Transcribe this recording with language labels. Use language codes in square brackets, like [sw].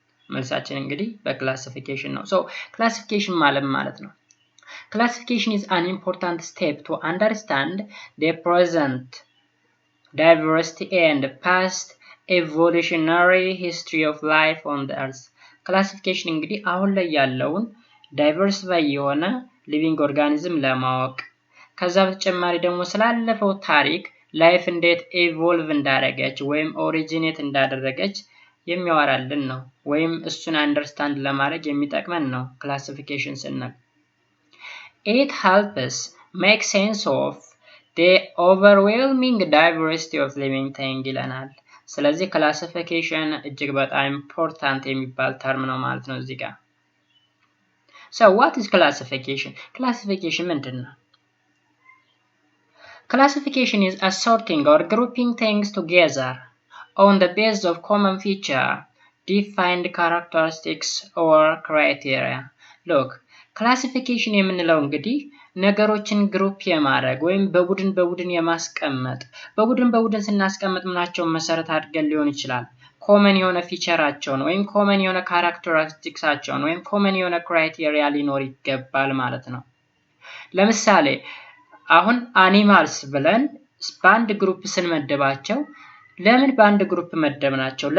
[am] መልሳችን እንግዲህ በክላሲፊኬሽን ነው። [en] So classification [am] ማለት ነው። [en] Classification is an important step to understand the present diversity and past evolutionary history of life on the earth. [am] Classification እንግዲህ አሁን ላይ ያለውን ዳይቨርሲፋይ የሆነ ሊቪንግ ኦርጋኒዝም ለማወቅ ከዛ በተጨማሪ ደግሞ ስላለፈው ታሪክ ላይፍ እንዴት ኢቮልቭ እንዳደረገች ወይም ኦሪጂኔት እንዳደረገች የሚያወራልን ነው። ወይም እሱን አንደርስታንድ ለማድረግ የሚጠቅመን ነው ክላሲፊኬሽን ስንል። [en] It helps make sense of the overwhelming diversity of living things [am] ይለናል። ስለዚህ ክላሲፊኬሽን እጅግ በጣም ኢምፖርታንት የሚባል ተርም ነው ማለት ነው እዚህ ጋር። [en] So what is classification? [am] Classification ምንድን ነው? [en] Classification is assorting or grouping things together on the basis of common feature, defined characteristics or criteria. [am] Look, classification የምንለው እንግዲህ ነገሮችን ግሩፕ የማድረግ ወይም በቡድን የማስቀመጥ በቡድን ስናስቀምጥ ምናቸውን መሰረት አድርገን ሊሆን ይችላል። ኮመን የሆነ ፊቸራቸውን ወይም ኮመን የሆነ ካራክተሪስቲክሳቸውን ወይም ኮመን የሆነ ክራይቴሪያ ሊኖር ይገባል ማለት ነው። ለምሳሌ አሁን አኒማልስ ብለን በአንድ ግሩፕ ስንመደባቸው ለምን በአንድ ግሩፕ መደብናቸው?